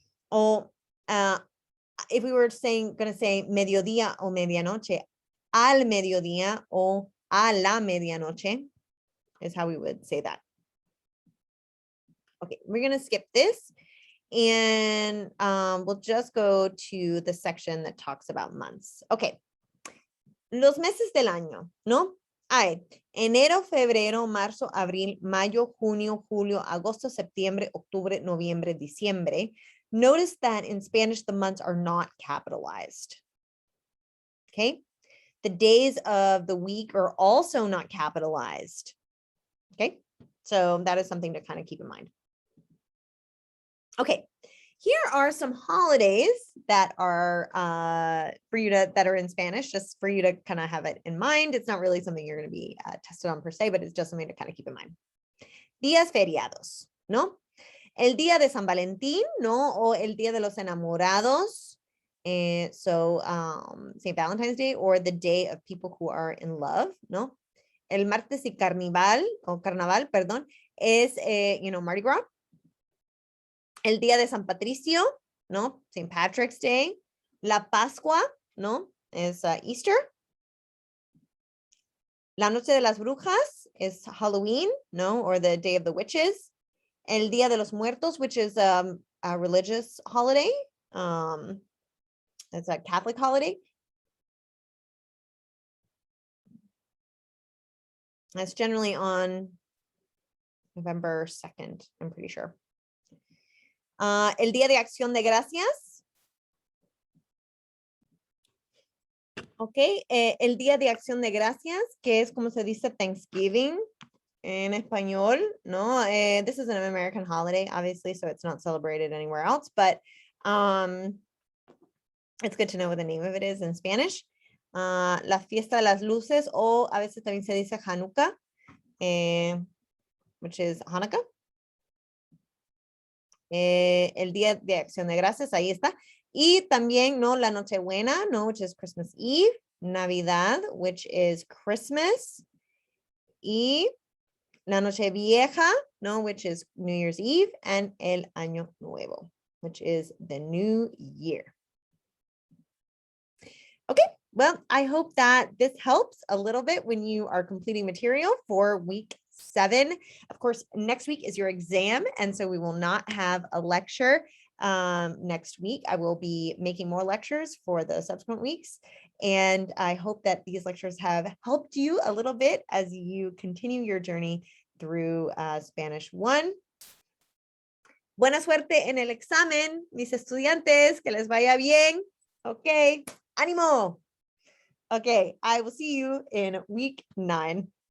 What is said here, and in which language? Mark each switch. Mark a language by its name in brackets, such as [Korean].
[English] O if we were going to say [Spanish] mediodía o medianoche, al mediodía o a la medianoche [English] is how we would say that. Okay, we're going to skip this and we'll just go to the section that talks about months. [Spanish] Okay, los meses del año, ¿no? Hay enero, febrero, marzo, abril, mayo, junio, julio, agosto, septiembre, octubre, noviembre, diciembre. [English] Notice that in Spanish, the months are not capitalized. Okay. The days of the week are also not capitalized. Okay. So that is something to kind of keep in mind. Okay. Here are some holidays that are for you to, that are in Spanish, just for you to kind of have it in mind. It's not really something you're going to be tested on per se, but it's just something to kind of keep in mind. [Spanish] Días feriados, ¿no? El día de San Valentín, ¿no? O el día de los enamorados. [English] So St. Valentine's Day, or the day of people who are in love, ¿no? [Spanish] El martes y carnaval, perdón, es, Mardi Gras. El día de San Patricio, ¿no? St. Patrick's Day. La Pascua, ¿no? Es Easter. La Noche de las Brujas [English] is Halloween, [Spanish] ¿no? [English] Or the Day of the Witches. El Día de los Muertos, which is a religious holiday. It's a Catholic holiday. That's generally on November 2nd, I'm pretty sure. [Spanish] El Día de Acción de Gracias. Ok, el Día de Acción de Gracias, que es como se dice Thanksgiving en español, ¿no? [English] This is an American holiday, obviously, so it's not celebrated anywhere else, but it's good to know what the name of it is in Spanish. [Spanish] La Fiesta de las Luces, o a veces también se dice Hanukkah, [English] which is Hanukkah. [Spanish] El Día de Acción de Gracias, ahí está. Y también, ¿no? La Nochebuena, ¿no? [English] Which is Christmas Eve. [Spanish] Navidad, [English] which is Christmas. [Spanish] Y La Nochevieja, ¿no? [English] Which is New Year's Eve. And [Spanish] El Año Nuevo, [English] which is the new year. Okay, well, I hope that this helps a little bit when you are completing material for week 7. Of course, next week is your exam, and so we will not have a lecture next week. I will be making more lectures for the subsequent weeks, and I hope that these lectures have helped you a little bit as you continue your journey through Spanish 1. [Spanish] Buena suerte en el examen, mis estudiantes, que les vaya bien. [English] Okay, ánimo. Okay, I will see you in week 9.